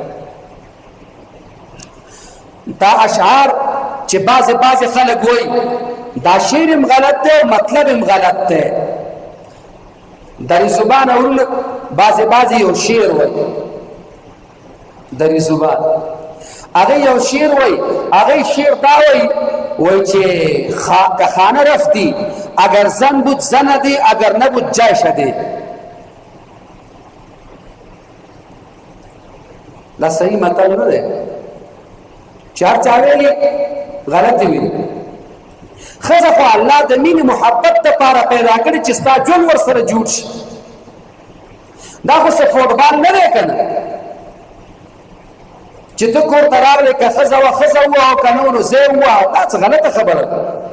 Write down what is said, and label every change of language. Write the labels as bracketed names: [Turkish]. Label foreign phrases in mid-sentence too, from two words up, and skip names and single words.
[Pashto] دا اشعار چې بعضې خلک وایي دا شعر هم غلط دی او مطلب هم غلط دی. دری زبان ورونه بعضې یو شعر وایي، دری زبان هغه یو شعر وای، هغه شعر دا وای چې [Persian] که خانه رفتی اگر زن بود زندی اگر نبود جای شدی. [Pashto] دا صحیح مطلب نه دی، چار چا ویلي غلط دی ویلي. ښځه خو الله د مینې محبت دپاره پیدا کړې چې ستا ژوند ورسره جوړ شي. دا خو څه فوټبال نه دی که نه چې ته کور ته راغلې که ښځه وه ښځه ووه او که نه نو زه یې ووهه، دا څه غلطه خبره ده.